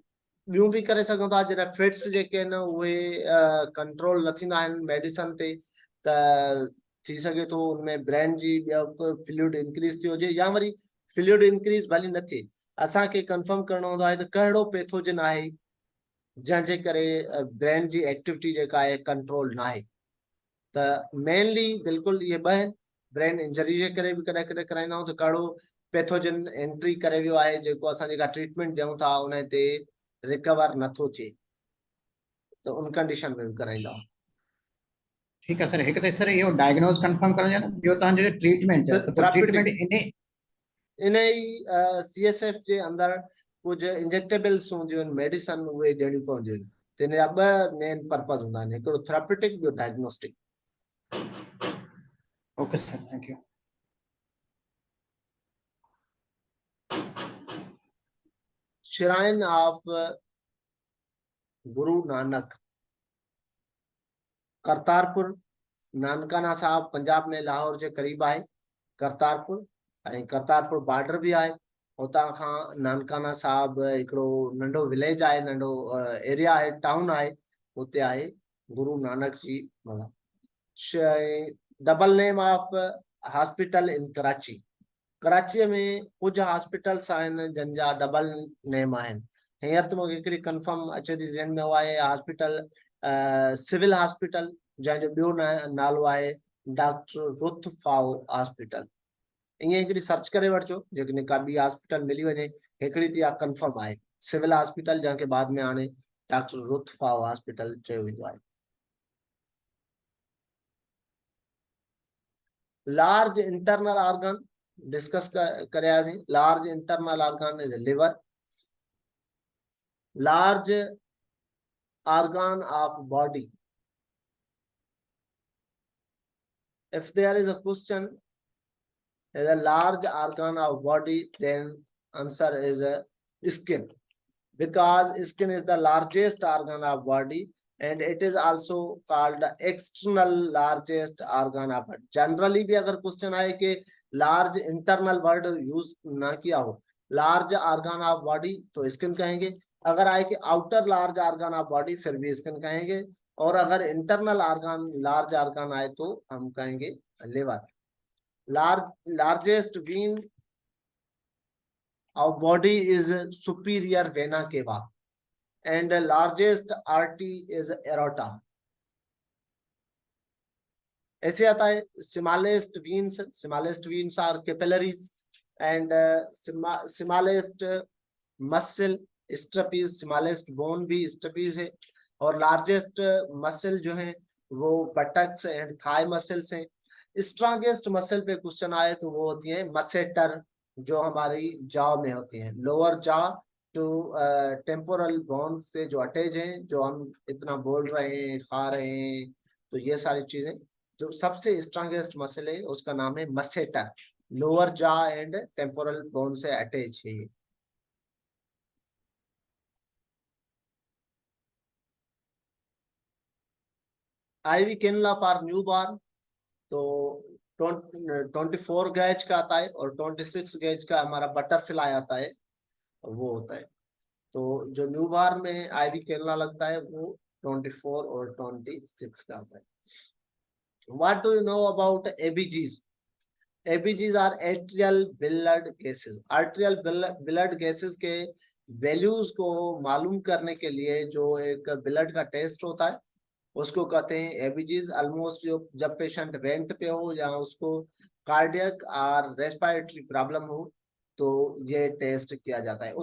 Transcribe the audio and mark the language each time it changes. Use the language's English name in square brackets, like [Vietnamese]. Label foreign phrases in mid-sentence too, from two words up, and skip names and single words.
[Sindhi] ॿियूं बि करे सघूं था, जॾहिं फिट्स जेके आहिनि उहे कंट्रोल न थींदा आहिनि मेडिसन ते, त थी सघे थो उनमें ब्रेन जी [English] fluid increase [Sindhi] थी हुजे, या वरी [English] fluid increase [Sindhi] भली न थिए, असांखे कंफर्म करणो हूंदो आहे त कहिड़ो पैथोजन आहे जंहिंजे करे ब्रेन जी एक्टिविटी जेका आहे कंट्रोल न आहे। त मेनली बिल्कुलु इहे ॿ आहिनि, [English] brain injury [Sindhi] जे करे बि कॾहिं कॾहिं कराईंदा आहियूं त कहिड़ो पैथोजन एंट्री करे वियो आहे, जेको असां जेका ट्रीटमेंट ॾियूं था उन ते रिकवर नथो थिए, तो उन कंडीशन में भी कराईंदा। [Urdu] ٹھیک ہے [Sindhi] सर एक तो सर इहो [English] diagnose confirm [Sindhi] करण जो ॿियो तव्हांजो ट्रीटमेंट फिर त पोइ ट्रीटमेंट थेराप्यूटिक इन इन CSF जे अंदर कुछ इंजेक्टेबल्स हूंदियूं आहिनि, मेडिसन उहे ॾियणी पवंदियूं आहिनि, तिन जा ॿ [English] main purpose [Sindhi] हूंदा आहिनि, हिकिड़ो थेराप्यूटिक, ॿियो डायग्नोस्टिक। [English] Okay sir, thank you. shrine of Guru Nanak, [Sindhi] करतारपुर, नानकाना साहब पंजाब में लाहौर जे क़रीब आहे करतारपुर, ऐं करतारपुर बॉर्डर भी आहे। उतां खां नानकाना साहब हिकिड़ो नंढो विलेज आहे, नंढो एरिया आहे, टाउन आहे, उते आहे गुरु नानक जी मतलब। [English] double name of hospital in Karachi, [Sindhi] कराची में कुछ हॉस्पिटल्स आहिनि जिन जा [English] double name [Sindhi] आहिनि। हींअर त मूंखे हिकिड़ी कंफर्म अचे थी ज़हन में, उहा आहे हॉस्पिटल सिविल हॉस्पिटल, जंहिंजो ॿियो नालो आहे डॉक्टर रुथ फाओ हॉस्पिटल। ईअं हिकिड़ी सर्च करे वठिजो, जेकॾहिं का ॿी हॉस्पिटल मिली वञे। हिकिड़ी त इहा कंफर्म आहे सिविल हॉस्पिटल, जंहिंखे बाद में हाणे डॉक्टर रुथ फाओ हॉस्पिटल चयो वेंदो आहे। [English] large internal organ discuss [Sindhi] करियासीं। [English] Large internal organ is liver. लार्ज organ of body, if there is a question is a large organ of body, then answer is a skin, because skin is the largest organ of body and it is also called the external largest organ of body. [Urdu] Generally بھی اگر کوئسچن آئے کہ [English] large internal word use [Urdu] نہ کیا ہو, [English] large organ of body [Urdu] تو سکن کہیں گے. اگر آئے کہ [English] outer large organ of body [Urdu] پھر بھی سکن کہیں گے، اور اگر [English] internal organ large organ [Urdu] آئے تو ہم کہیں گے لیور. [English] Largest vein of body is superior vena cava and the largest artery is aorta. [Urdu] ایسے آتا ہے [English] smallest veins are capillaries and smallest muscle stapes, smallest bone भी stapes [Urdu] ہے، اور [English] largest muscle [Urdu] جو ہے وہ [English] buttocks and thigh muscles हैं। [Urdu] strongest muscle پہ کوئسچن آئے تو وہ ہوتی ہے masseter، جو ہماری jaw میں ہوتی ہے, lower jaw to [English] temporal bone [Urdu] سے جو اٹیچ ہیں، جو ہم اتنا بول رہے ہیں، کھا رہے ہیں، تو یہ ساری چیزیں، جو سب سے [English] strongest muscle [Urdu] ہے اس کا نام ہے میسیٹر, [English] lower jaw and temporal bone [Urdu] سے اٹیچ ہے. [English] IV cannula for newborn, [Urdu] تو 24 گیج کا آتا ہے اور 26 گیج کا ہمارا بٹرفلائی آتا ہے، وہ ہوتا ہے. تو جو نیوبورن میں [English] IV cannula [Urdu] لگتا ہے وہ 24 اور 26 کا آتا ہے. [English] What do you know about ABGs? ABGs are atrial blood gases. Arterial blood gases [Urdu] کے ویلیوز کو معلوم کرنے کے لیے جو ایک بلڈ کا ٹیسٹ ہوتا ہے اس کو کہتے ہیں اے بی جیز. آلموسٹ جب پیشنٹ وینٹ پہ ہو یا اس کو کارڈیک اور [English] respiratory problem [Urdu] ہو تو یہ ٹیسٹ کیا جاتا ہے.